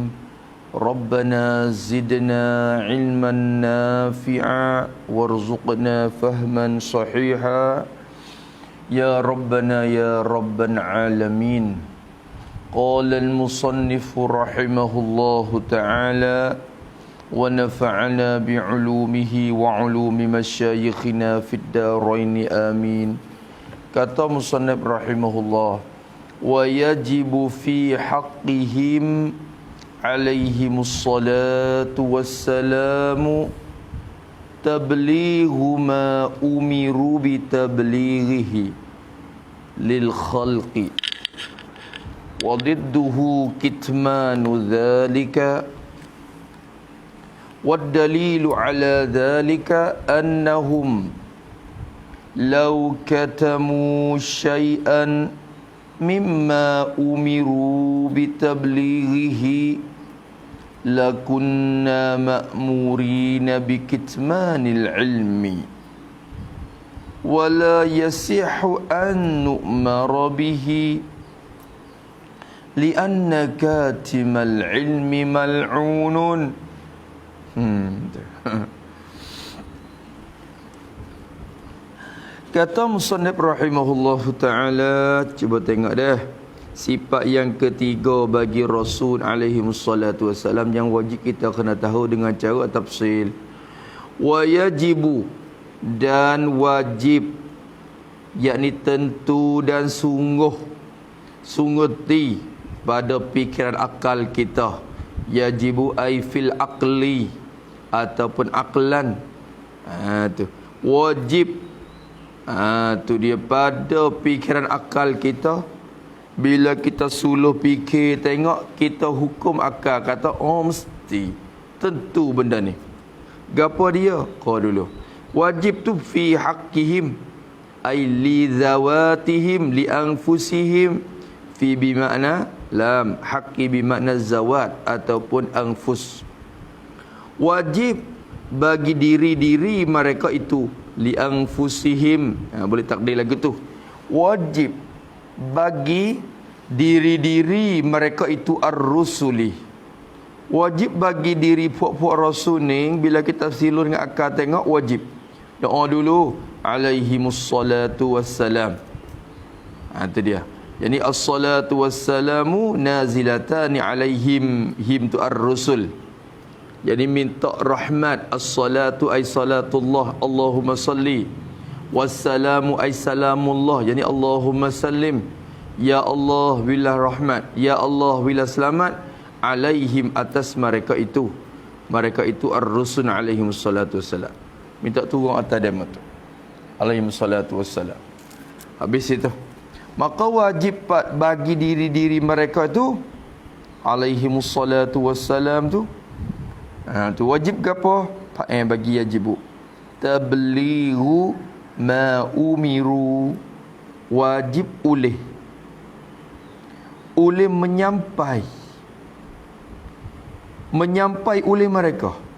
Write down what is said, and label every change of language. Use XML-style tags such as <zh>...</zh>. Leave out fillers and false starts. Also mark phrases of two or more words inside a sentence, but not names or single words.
<ar>ربنا زدنا علما نافعا وارزقنا فهما صحيحا يا ربنا يا رب العالمين. قال المصنف رحمه الله تعالى ونفعنا بعلومه وعلوم مشايخنا في الدارين آمين. قال المصنف رحمه الله، ويجب في حقهم عليهم الصلاة والسلام تبليغ ما أمروا بتبليغه للخلق وضده كتمان ذلك والدليل على ذلك أنهم لو كتموا شيئا مما أمروا بتبليغه لكنا مأمورين بكتمان العلم ولا يصح أن نؤمر به لأن كاتم العلم ملعون.</ar> <ms>Kata</ms> <ar>المصنف رحمه الله تعالى,</ar> <ms>cuba tengok dah sifat yang ketiga bagi Rasul</ms> <ar>عليه الصلاة والسلام</ar> <ms>yang wajib kita kena tahu dengan cara tafsil.</ms> <ar>ويجب,</ar> <ms>dan wajib, yakni tentu dan sungguh ti pada fikiran akal kita.</ms> <ar>يجب أي في العقل ataupun عقلا.</ar> <ms>Tu wajib. Tu dia pada fikiran akal kita. Bila kita suluh fikir, tengok, kita hukum akal, kata oh mesti tentu benda ni. Gapo dia? Kau dulu wajib tu</ms> <ar>في حقهم أي لذواتهم لأنفسهم.</ar> <ms>Fi bimakna lam, haqqi bimakna zawat ataupun anfus. Wajib bagi diri-diri mereka itu,</ms> <ar>لأنفسهم,</ar> <ms>boleh takdir lagu tu, wajib bagi diri-diri mereka itu ar-rusuli, wajib bagi diri puak-puak rasul ni. Bila kita tafsir dengan akal tengok, wajib doa dulu,</ms> <ar>عليهم الصلاة والسلام.</ar> <ms>Itu dia. Jadi</ms> <ar>الصلاة والسلام نازلتان عليهم,</ar> <ms>him tu ar-rusul. Jadi minta rahmat,</ms> <ar>الصلاة أي صلاة الله، اللهم صل، والسلام أي سلام الله، jadi اللهم سلم,</ar> <ms>ya Allah bila rahmat, ya Allah bila selamat, alaihim atas mereka itu</ms> <ar>الرسل عليهم الصلاة والسلام.</ar> <ms>Minta turun atas dia tu,</ms> <ar>عليهم الصلاة والسلام.</ar> <ms>Habis itu, maka wajib bagi diri-diri mereka itu</ms> <ar>عليهم الصلاة والسلام</ar> <ms>tu. Tu wajib ke apa? Bagi wajib</ms> <ar>تبليغ ما أمروا,</ar> <ms>wajib oleh menyampai oleh mereka.</ms>